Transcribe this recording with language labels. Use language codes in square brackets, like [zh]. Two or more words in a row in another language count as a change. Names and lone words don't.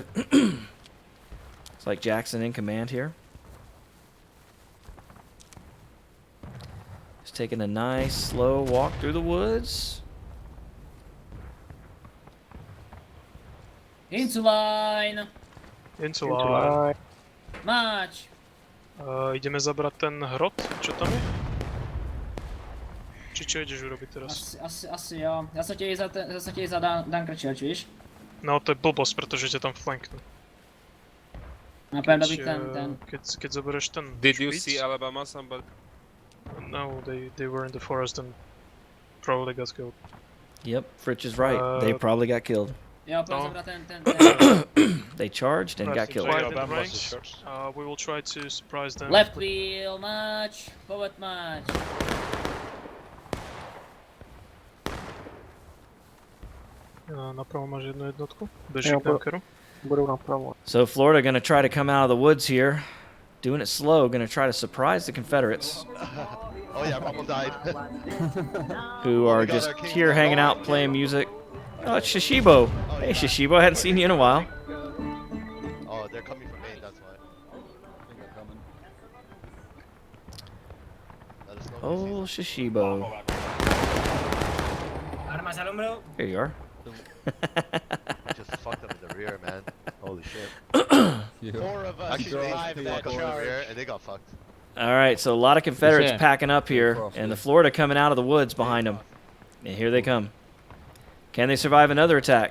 [en] It's like Jackson in command here. Just taking a nice, slow walk through the woods. Into line. Into line. March. [sk] Ideme zabrať ten hrot, čo tam je? Či čo ideš urobiť teraz? Asi jo. Ja som tiež za Dunkerchill, víš? No to je blbosť, pretože ťa tam flanknú. Napevno byť ten. Keď zoberieš ten [en] Did you [sk] špic- [en] see Alabama somebody? No, they were in the forest and probably got killed. Yep, Fritz is right. They probably got killed. [sk] Jo, No. [pl] proszę ten. [en] They charged and got killed. Wide in range. We will try to surprise them. Left wheel, march. Forward march. Napravo máš jednu jednotku. Beží k bunkeru. So Florida going to try to come out of the woods here. Doing it slow, going to try to surprise the Confederates. Oh yeah, Rumble died. Who are just here hanging out playing music. Oh, it's Shishibo. Hey, Shishibo, I hadn't seen you in a while. Oh, they're coming from Maine, that's why. Let us know if Oh, Shishibo. [es] Armas al hombro. [en] Here you are. we just fucked them in the rear, man. Holy shit. 4 of us Actually, survived they that fucked them in the charge. rear and they got fucked. All right, so a lot of Confederates Yeah. packing up here, and the Florida coming out of the woods behind them. And here they come. Can they survive another attack?